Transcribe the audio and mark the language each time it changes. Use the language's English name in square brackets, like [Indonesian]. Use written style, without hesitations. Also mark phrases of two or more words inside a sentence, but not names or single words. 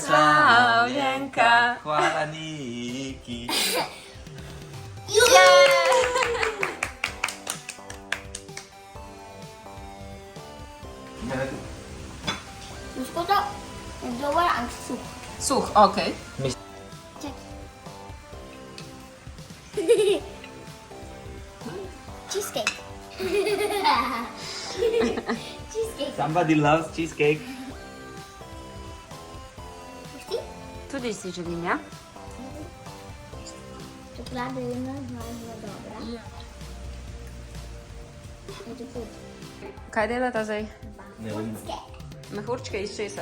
[Slovenian] slavljenka. Hvala Niki. Gospodo, je dovolj angst. Suh, ok. Cheesecake. Cheesecake. [English] Somebody loves cheesecake. [Slovenian] Ti? Tudi si želim, ja? Čokolada je zelo dobra. Kaj delata zdaj? Ne vem. Mehurčke iz česa?